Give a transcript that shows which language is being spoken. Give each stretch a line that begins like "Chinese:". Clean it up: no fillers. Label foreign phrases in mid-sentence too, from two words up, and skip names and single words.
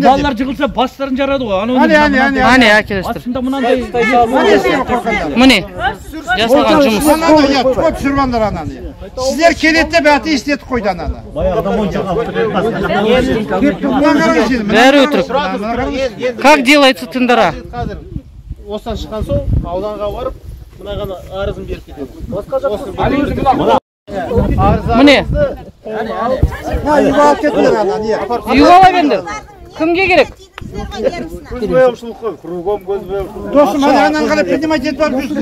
Kazakh: Ана балалар жығылса бастарын жарады ғой. Әне, әкелістір. Астында мынандай. Міне, жасалған жұмыс. Көп сүрбандар ананы. Сіздер келеді деп әтей істетіп қойды ананы. Бәрі өтірік.
Russian: Как делается тендера?
Kazakh: Осыдан шыққан соң ауданға барып, мынаған арызын беріп кетеді. Міне. Үйге ала беріңдер. Кімге керек? Кругом досым, анан қарап принимать етіп алып жүрсің.